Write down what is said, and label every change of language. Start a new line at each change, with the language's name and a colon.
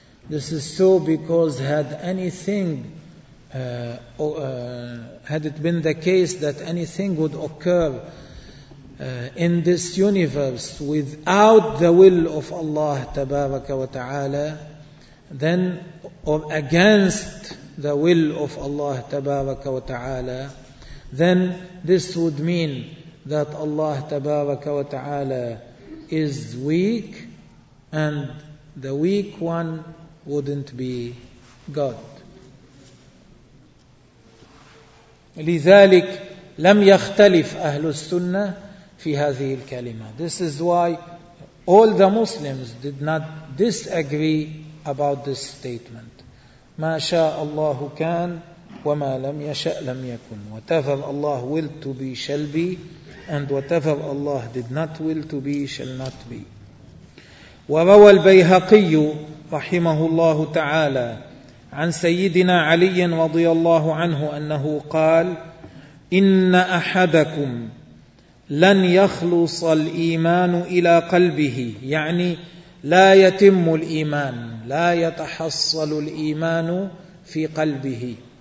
English: This is so because had anything had it been the case that anything would occur in this universe without the will of Allah
Arabic: tabaraka wa ta'ala,
English: then or against the will of Allah tabaraka wa ta'ala, then this would mean that Allah tabaraka wa ta'ala is weak, and the weak one wouldn't be God.
Arabic: لذلك لم يختلف أهل السنة في هذه الكلمة.
English: This is why all the Muslims did not disagree about this statement.
Arabic: ما شاء الله كان وما لم يشأ لم يكن.
English: Whatever Allah willed to be shall be, and whatever Allah did not will to be shall not be.
Arabic: وروى البيهقي رحمه الله تعالى عن سيدنا علي رضي الله عنه أنه قال إن أحدكم لن يخلص الإيمان إلى قلبه، يعني لا يتم الإيمان، لا يتحصل الإيمان في قلبه،